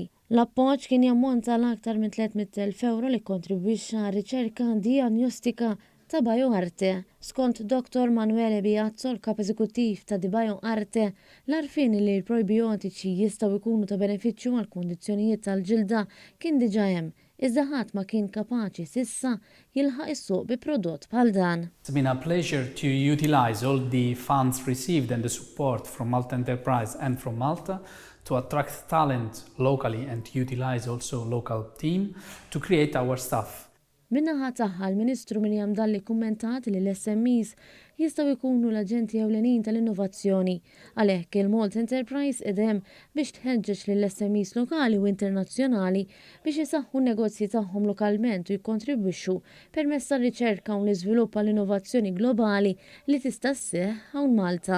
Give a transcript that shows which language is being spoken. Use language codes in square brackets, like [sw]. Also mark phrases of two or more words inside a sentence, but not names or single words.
[mt] L-appoġġ kien jammonta l-aktar minn 300,000 euro li kontribwixxa għar-riċerka dijagnostika ta' BioArte. Skont Dr. Manuele Biazzo, l-kap eżekuttiv ta' di BioArte, l-arfin li l-probiotiċi jistgħu jkunu ta' benefiċċju għal kundizzjonijiet tal-ġilda kien diġà hemm, iżda ħadd ma kien kapaċi sissa jilħaq is-suq bi prodott bħal dan. [en] It's been a pleasure to utilize all the funds received and the support from Malta Enterprise and from Malta to attract talent locally and utilize also local team to create our stuff. [mt] Minnaħa tagħha l-Ministru Mirjam Dalli kummentat li l-SMEs jistgħu jkunu l-aġenti ewlenin tal-innovazzjoni. Għalhekk il-Malt Enterprise idem biex tħeġġeġ lill-SMEs lokali u internazzjonali biex isaħħu n-negozji tagħhom lokalment u jikkontribwixxu permezz tar-riċerka u l-iżvilupp għall-innovazzjoni globali li tista' sseħħ hawn Malta.